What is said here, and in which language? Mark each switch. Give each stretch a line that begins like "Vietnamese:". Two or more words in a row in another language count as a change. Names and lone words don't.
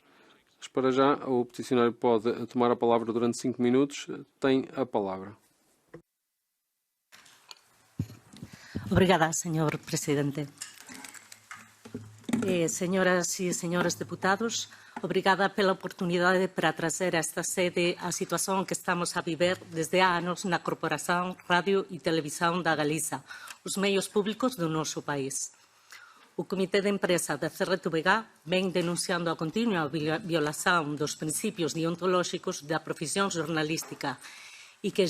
Portuguese: Mas para já, o peticionário pode tomar a palavra durante 5 minutos. Tem a palavra. Obrigada, Sr. Presidente.
Galician: Señoras e señores deputados,
Portuguese: obrigada pela oportunidade para trazer a esta sede
Galician: a situación que estamos a viver desde há anos na Corporación Radio e Televisión da Galiza, os meios públicos do noso país. O Comité de Empresa da CRTVG vem denunciando a continua violación dos principios deontolóxicos da profesión xornalística e que